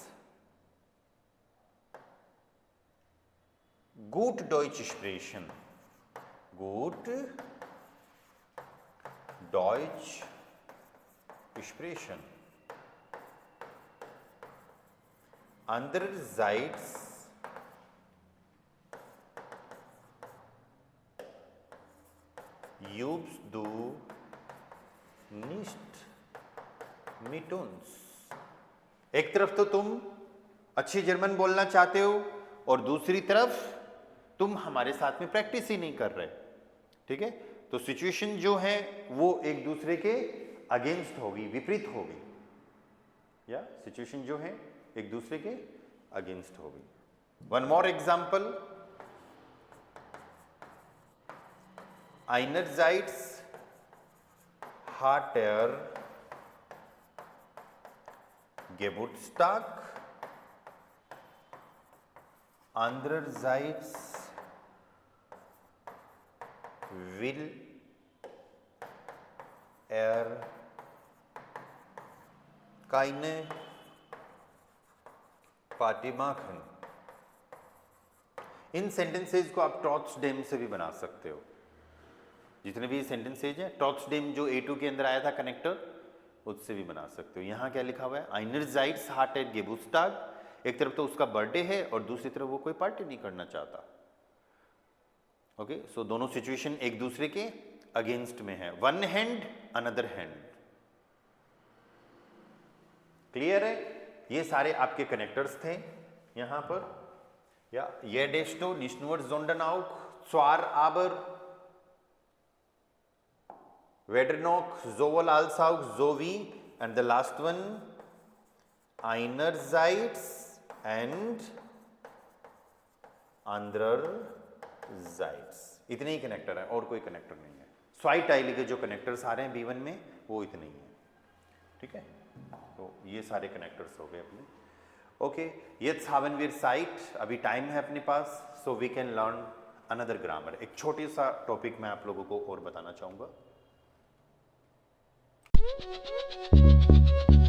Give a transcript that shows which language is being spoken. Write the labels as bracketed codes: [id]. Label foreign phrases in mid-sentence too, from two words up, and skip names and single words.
[de] gut Deutsch sprechen, gut Deutsch sprechen, andererseits übst du nicht mit uns। [hi] एक तरफ तो तुम अच्छी जर्मन बोलना चाहते हो और दूसरी तरफ तुम हमारे साथ में प्रैक्टिस ही नहीं कर रहे। ठीक है, तो सिचुएशन जो है वो एक दूसरे के अगेंस्ट होगी, विपरीत होगी। या सिचुएशन जो है एक दूसरे के अगेंस्ट होगी। [en] one more example, [de] einerseits hat Geburtstag, andererseits will keine Party machen। [hi] इन सेंटेंसेज को आप ट्रॉट्सडेम से भी बना सकते हो। जितने भी सेंटेंसेज हैं, ट्रॉट्सडेम जो A2 के अंदर आया था कनेक्टर, उससे भी बना सकते हो। यहां क्या लिखा हुआ है, [de] einerseits hat Geburtstag, [hi] एक तरफ तो उसका बर्थडे है और दूसरी तरफ वो कोई पार्टी नहीं करना चाहता। ओके, सो दोनों सिचुएशन एक दूसरे के अगेंस्ट में है। [en] one hand another hand. [hi] क्लियर है? ये सारे आपके कनेक्टर्स थे यहां पर। या ये [de] डेस्टो nicht nur sondern auch, zwar aber, weder noch, sowohl als auch, sowie, [en] and the last one einerseits and andererseits। [hi] इतने ही कनेक्टर है और कोई कनेक्टर नहीं है। स्वाइट आइली के जो कनेक्टर्स आ रहे हैं B1 में वो इतने ही हैं। ठीक है, तो ये सारे कनेक्टर्स हो गए अपने। ओके, [de] jetzt haben wir Zeit, [hi] अभी टाइम है अपने पास, [en] so we can learn another grammar। [hi] एक छोटी सा टॉपिक मैं आप लोगों को और बताना चाहूंगा।